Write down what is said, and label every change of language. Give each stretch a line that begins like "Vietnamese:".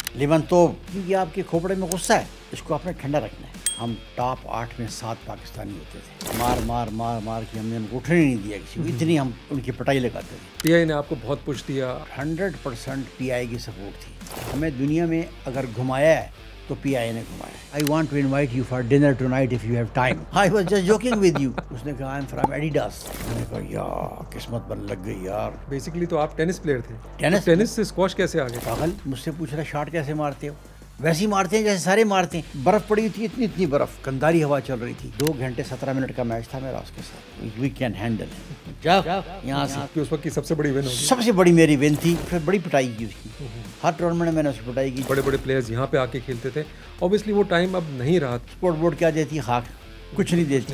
Urdu: Lemon تو یہ آپ کے کھوپڑے میں غصہ ہے, اس کو آپ نے ٹھنڈا رکھنا ہے. ہم ٹاپ 8 میں 7 پاکستانی ہوتے تھے. مار مار مار مار کے ہم نے ان کو اٹھنے نہیں دیا کسی کو. اتنی ہم ان کی پٹائی لگاتے تھے. پی آئی نے آپ کو بہت پش دیا. 100% پی آئی کی سپورٹ تھی. ہمیں دنیا میں اگر گھمایا ہے تو پی آئی نے گھمایا.
English: I want to invite you for dinner tonight if you have time. I was just joking with you.
Urdu: اس نے کہا
English: I'm from Adidas.
Urdu: میں نے کہا یار قسمت پر لگ گئی یار. بیسیکلی تو آپ ٹینس پلیئر تھے. ٹینس سے اسکواش کیسے آ گئے؟ پاگل مجھ سے پوچھ رہا شاٹ کیسے مارتے ہو؟ ویسے ہی مارتے ہیں جیسے سارے مارتے ہیں. برف پڑی تھی, اتنی برف, گنداری ہوا چل رہی تھی. 2 گھنٹے 17 منٹ کا میچ تھا میرا اس کے ساتھ.
English: We can handle.
Urdu: یہاں سے اس وقت کی سب سے بڑی ون ہوگی. سب سے بڑی میری ون تھی. پھر بڑی پٹائی کی اس کی. ہر ٹورنامنٹ میں نے اس کی پٹائی کی. بڑے بڑے پلیئرز یہاں پہ آ کے کھیلتے تھے. اوبیسلی وہ ٹائم اب نہیں رہا. اسپورٹ بورڈ کیا دیتی ہے؟ خاک, کچھ نہیں دیتی.